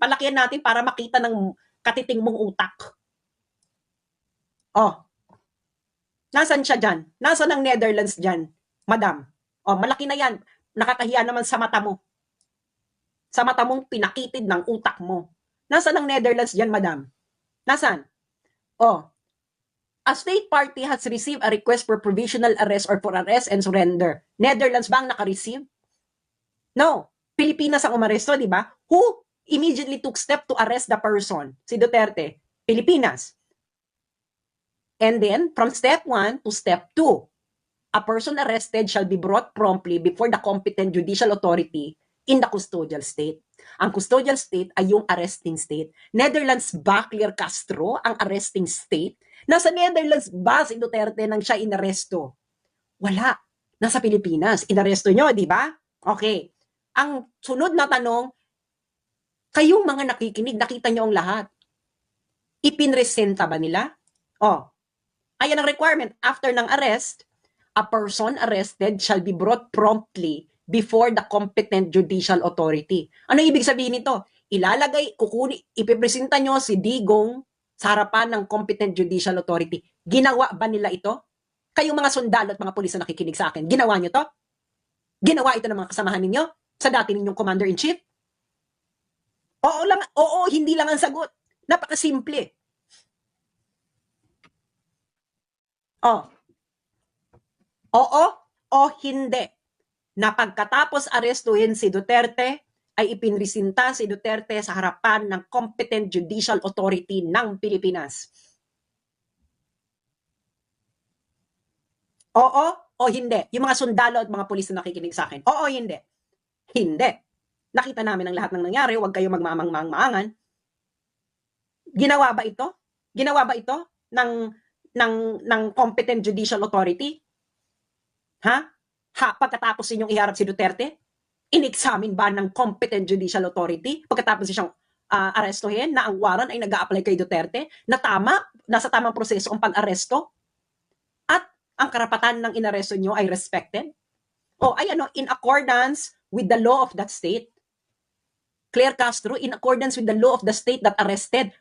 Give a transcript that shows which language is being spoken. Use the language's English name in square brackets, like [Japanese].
[Filipino] Palakihan natin para makita ng katiting mong utak. Nasaan siya dyan? Nasaan ang Netherlands dyan, madam? Malaki na yan. Nakakahiya naman sa mata mo. Sa mata mong pinakitid ng utak mo. Nasaan ang Netherlands dyan, madam? Nasaan? [English] A state party has received a request for provisional arrest or for arrest and surrender. [Filipino] Netherlands ba ang naka-receive? No. Pilipinas ang umaresto, di ba? [English] Who immediately took step to arrest the person? [Filipino] Si Duterte. Pilipinas. [English] And then, from step 1 to step 2, a person arrested shall be brought promptly before the competent judicial authority in the custodial state. [Filipino] Ang custodial state ay yung arresting state. Netherlands ba, Claire Castro, ang arresting state? Nasa Netherlands ba si Duterte nang siya inaresto? Wala. Nasa Pilipinas. Inaresto nyo, di ba? Okay. Ang sunod na tanong, kayong mga nakikinig, nakita nyo ang lahat. Ipinresenta ba nila? Ayan ang requirement. [English] After [Filipino] ng [English] arrest, a person arrested shall be brought promptly before the competent judicial authority. [Filipino] Ano ibig sabihin nito? Ipipresenta nyo si Digong sa harapan ng competent judicial authority. Ginawa ba nila ito? Kayong mga sundalo at mga pulis na nakikinig sa akin, ginawa nyo to? Ginawa ito ng mga kasamahan ninyo? Sa dati ninyong commander-in-chief? Oo, hindi lang ang sagot. Napakasimple. Oo o hindi. Na pagkatapos arestuhin si Duterte, ay ipinresinta si Duterte sa harapan ng competent judicial authority ng Pilipinas. Oo o hindi. Yung mga sundalo at mga pulis na nakikinig sa akin. Oo o hindi. Hindi. Nakita namin ang lahat ng nangyari. Huwag kayo magmamang-maangan. Ginawa ba ito? Ginawa ba ito ng competent judicial authority? Pagkatapos ninyong iharap si Duterte? In-examine ba ng competent judicial authority pagkatapos siyang arestuhin na ang warrant ay nag-a-apply kay Duterte na nasa tamang proseso ang pag-aresto at ang karapatan ng inaresto nyo ay respected? [English] In accordance with the law of that state. Claire Castro, in accordance with the law of the state that arrested.